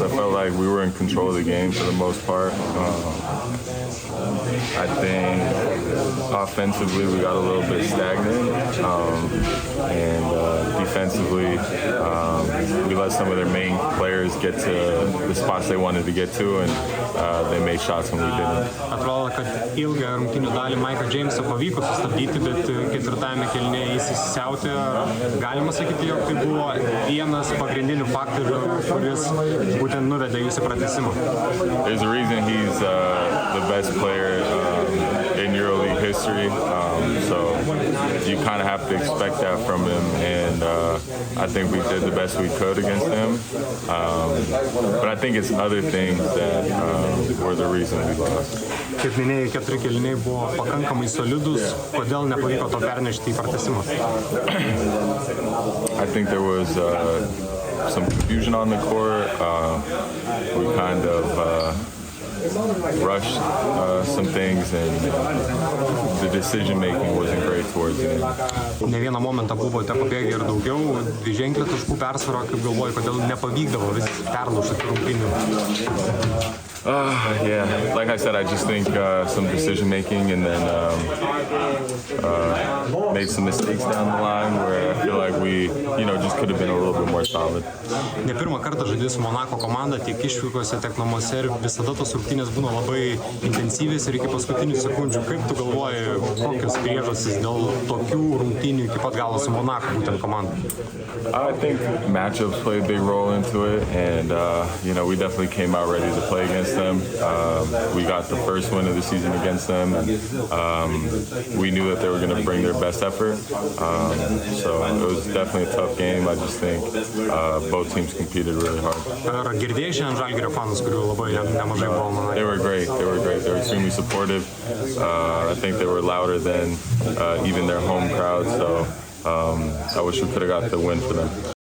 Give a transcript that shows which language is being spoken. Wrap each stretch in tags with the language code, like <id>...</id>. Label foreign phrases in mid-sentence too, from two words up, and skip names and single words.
<en>I felt like we were in control of the game for the most part. I think offensively we got a little bit stagnant, and defensively we let some of their main players get to the spots they wanted to get to, and they made shots when we didn't.</en> <lt>Atrodo, kad ilgą rungtynių dalį Maiką Džeimsą pavyko sustabdyti, bet ketvirtajame kėlinyje jis įsisiautė. Galima sakyti, jog tai buvo vienas pagrindinių faktorių, kuris būtent nuvedė jūs į pratęsimą.</lt> <en>There's a reason he's the best player in EuroLeague history, so you kind of have to expect that from him, and I think we did the best we could against him, but I think it's other things that were the reason we lost.</en> <lt>Kaip minėjai, keturi kėliniai buvo pakankamai solidus, kodėl nepavyko to pernešti į pratęsimą?</lt> <en>I think there was some confusion on the court. We kind of rushed some things, and the decision making wasn't great towards the end.</en> <lt>Ne vieną momentą buvote pabėgę ir daugiau, dviženklę taškų persvarą, kaip galvoju, kodėl nepavykdavo vis perlaužti rungtynių.</lt> <en>Yeah, like I said, I just think some decision making, and then made some mistakes down the line where I feel like we, just could have been a little bit more solid.</en> <lt>Ne pirmą kartą žaidži su Monako komanda, tiek išvykose, tiek namuose, ir visada tos rungtynės būna labai intensyvės ir iki paskutinių sekundžių. Kaip tu galvoji, kokios priežastys dėl tokių rungtynių iki pat galo su Monako būtent komanda?</lt> <en>I think matchups played a big role into it, and we definitely came out ready to play against them. We got the first win of the season against them, and we knew that they were going to bring their best effort. So it was definitely a tough game. I just think both teams competed really hard.</en> <lt>Ar girdėjai šiandien Žalgirio fanus, kurių labai nemažai buvo?</lt> <en>They were great. They were extremely supportive. I think they were louder than even their home crowd. So I wish we could have got the win for them.</en>